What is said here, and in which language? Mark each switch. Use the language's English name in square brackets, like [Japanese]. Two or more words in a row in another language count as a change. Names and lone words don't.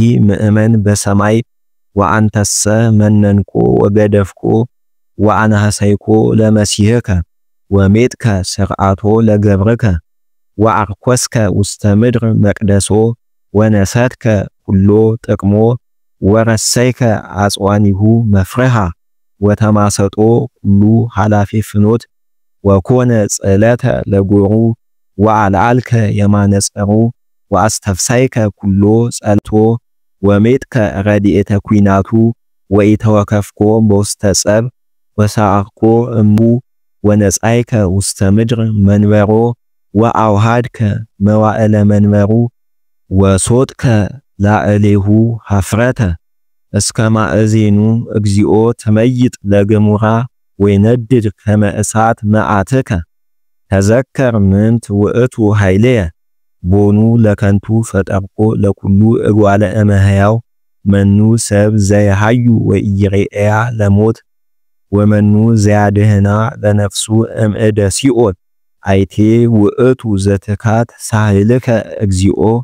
[Geez] ምእመን በሰማይ ወአንተሰ መነንኮ ወገደፍኮ ወአንሐሰይኮ ለመሲሕከ ወሜጥከ ስርዓቶ ለገብርከ ወአርኮስከ ውስተ ምድር መቅደሶ ወነሰትከ ኩሎ ጥቅሞ ወረሰይከ አጽዋኒሁ መፍረሃ ወተማሰጦ ኩሉ ኃላፊ ፍኖት ወኮነ ጽዕለተ ለጎሩ ወአልዓልከ የማነጸሩ ወአስተፍሳይከ ኩሎ ጸልቶ ወሜጥከ ረድኤተ ኩናቱ ወኢተወከፍኮ በውስተ ጸብ ወሳአርኮ እሙ ወነጻይከ ውስተ ምድር መንበሮ ወአውሃድከ መዋዕለ መንበሩ ወሶጥከ ላዕሌሁ ሀፍረተ እስከ ማእዜኑ እግዚኦ ተመይጥ ለገሙራ ወይነድድ ከመ እሳት መዓትከ ተዘከር ምንት ውእቱ ኃይልየ ቦኑ ለከንቱ ፈጠርኮ ለኩሉ እጓለ እመሕያው መኑ ሰብ ዘየሃዩ ወኢይሬእያ ለሞት ወመኑ ዘያድህና ለነፍሱ እምእደ ሲኦል አይቴ ውእቱ ዘትካት ሳህልከ እግዚኦ